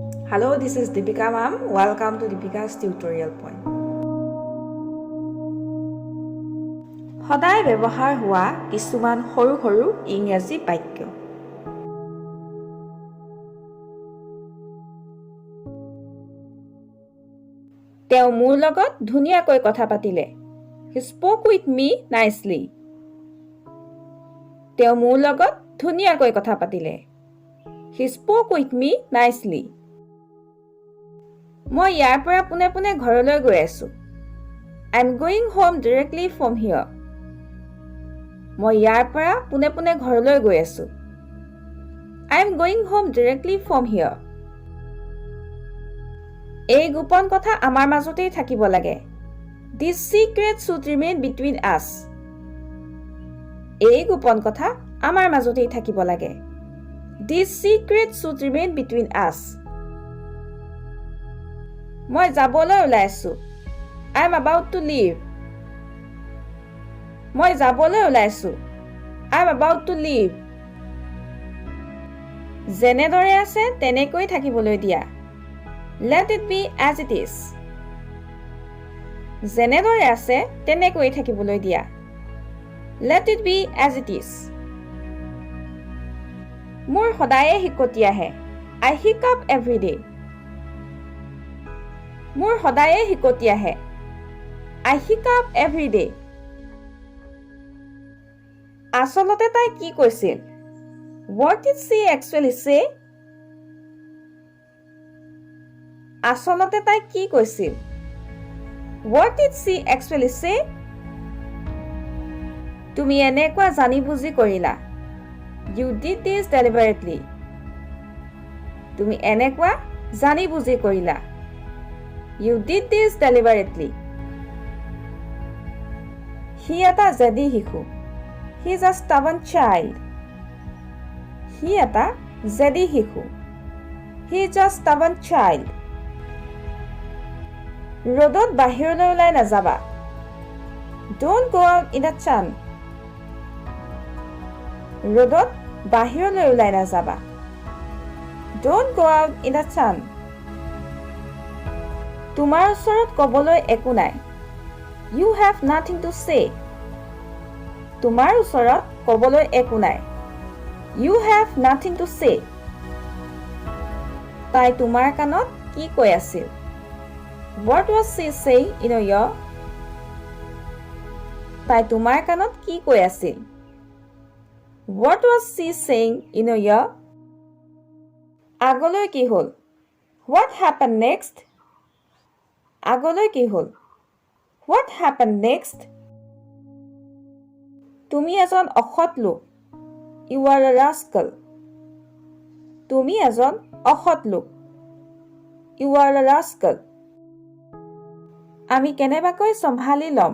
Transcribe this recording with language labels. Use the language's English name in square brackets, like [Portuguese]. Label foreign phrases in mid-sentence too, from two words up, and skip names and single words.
[English] Hello, this is Deepika ma'am. Welcome to Deepika's tutorial point. [Assamese] সদায় ব্যৱহাৰ হোৱা কিছুমান সৰু সৰু ইংৰাজী বাক্য। তেওঁ মোৰ লগত ধুনীয়াকৈ কথা পাতিলে। [English] He spoke with me nicely. [Assamese] তেওঁ মোৰ লগত ধুনীয়াকৈ কথা পাতিলে। [English] He spoke with me nicely. [Assamese] মই ইয়াৰ পৰা পুনে পুনে ঘৰলৈ গৈ আছো। [English] I'm going home directly from here. [Assamese] মই ইয়াৰ পৰা পুনে পুনে ঘৰলৈ গৈ আছো। [English] I'm going home directly from here. [Assamese] এই গোপন কথা আমাৰ মাজতেই থাকিব লাগে। [English] This secret should remain between us. [Assamese] এই গোপন কথা আমাৰ মাজতেই থাকিব লাগে। [English] This secret should remain between us. [Assamese] মই যাবলৈ ওলাই আছো। [English] I'm about to leave. [Assamese] মই যাবলৈ ওলাই আছো। [English] I'm about to leave. [Assamese] যেনেদৰে আছে তেনেকৈ থাকিবলৈ দিয়া। [English] Let it be as it is. [Assamese] যেনেদৰে আছে তেনেকৈ থাকিবলৈ দিয়া। [English] Let it be as it is. [Assamese] মোৰ সদায়ে হিকটি আহে। [English] I hiccup every day. [Assamese] মোৰ সদায়ে হিকটি আহে। [English] I hiccup every day. [Assamese] আচলতে তাই কি কৈছিল? [English] What did she actually say? [Assamese] আচলতে তাই কি কৈছিল? [English] What did she actually say? [Assamese] তুমি এনেকুৱা জানি বুজি কৰিলা। [English] You did this deliberately. [Assamese] তুমি এনেকুৱা জানি বুজি কৰিলা। [English] You did this deliberately. [Assamese] সি এটা জেদী শিশু। [English] He is a stubborn child. [Assamese] সি এটা জেদী শিশু। [English] He is a stubborn child. [Assamese] ৰ'দত বাহিৰলৈ ওলাই নাযাবা। [English] Don't go out in the sun. [Assamese] ৰ'দত বাহিৰলৈ ওলাই নাযাবা। [English] Don't go out in the sun. [Assamese] তোমাৰ ওচৰত ক'বলৈ একো নাই। [English] You have nothing to say. [Assamese] তোমাৰ ওচৰত ক'বলৈ একো নাই। [English] You have nothing to say. [Assamese] তাই তোমাৰ কাণত কি কৈ আছিল? [English] What was she saying in your ear? [Assamese] তাই তোমাৰ কাণত কি কৈ আছিল? [English] What was she saying in your ear? [Assamese] আগলৈ কি হ'ল? [English] What happened next? [Assamese] আগলৈ কি হ'ল? [English] What happened next? [Assamese] তুমি এজন অসৎ লোক। [English] You are a rascal. [Assamese] তুমি এজন অসৎ লোক। [English] You are a rascal. [Assamese] আমি কেনেবাকৈ চম্ভালি ল'ম।